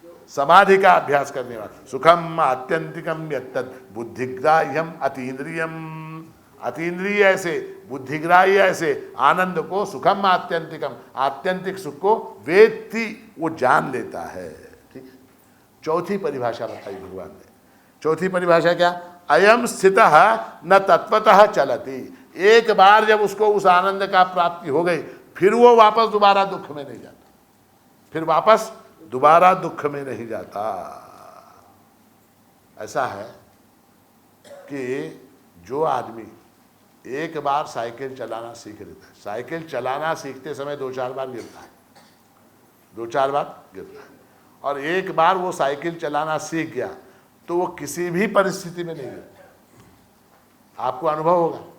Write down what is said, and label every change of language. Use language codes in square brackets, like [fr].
[hi] समाधि का अभ्यास करने वाला। [sa] सुखम आत्यंतिकम यत्तद् बुद्धिग्राह्यम अतीन्द्रियम। [hi] अतीन्द्रिय ऐसे, बुद्धिग्राह्य ऐसे आनंद को, [sa] सुखम आत्यंतिकम, [hi] आत्यंतिक सुख को वेत्ति, वो जान लेता है। ठीक है, चौथी परिभाषा बताई भगवान ने। चौथी परिभाषा क्या? [sa] अयम स्थितः न तत्वतः चलति। [hi] एक बार जब उसको उस आनंद का प्राप्ति हो गई, फिर वो वापस दोबारा दुख में नहीं जाता, फिर वापस दोबारा दुख में नहीं जाता। ऐसा है कि जो आदमी एक बार साइकिल चलाना सीख लेता है, साइकिल चलाना सीखते समय 2-4 बार गिरता है, 2-4 बार गिरता है, और एक बार वो साइकिल चलाना सीख गया तो वो किसी भी परिस्थिति में नहीं गिरता। आपको अनुभव होगा।